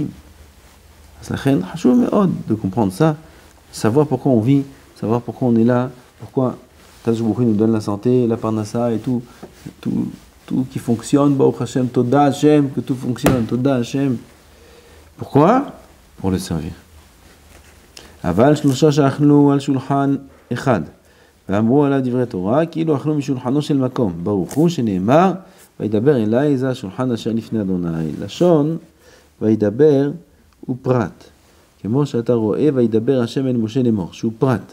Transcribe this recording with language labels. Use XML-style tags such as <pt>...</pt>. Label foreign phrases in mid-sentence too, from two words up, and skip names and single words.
<fr>C'est de comprendre ça, savoir pourquoi on vit, savoir pourquoi on est là, pourquoi</fr> <he>קדוש ברוך הוא</he> <fr>nous donne la santé, la parnassa et tout qui fonctionne,</fr> <he>ברוך השם, תודה השם,</he> <fr>que tout fonctionne,</fr> <he>תודה השם.</he> <fr>Pourquoi? Pour le servir.</fr> <he>אבל שלושה שאכלו על שולחן אחד. ואמרו עליו דברי תורה, כאילו אכלו משולחנו של מקום. ברוך הוא שנאמר, וידבר אליי זה השולחן אשר לפני אדוני. לשון, וידבר הוא פרט. כמו שאתה רואה, וידבר השם אל משה לאמור, שהוא פרט.</he>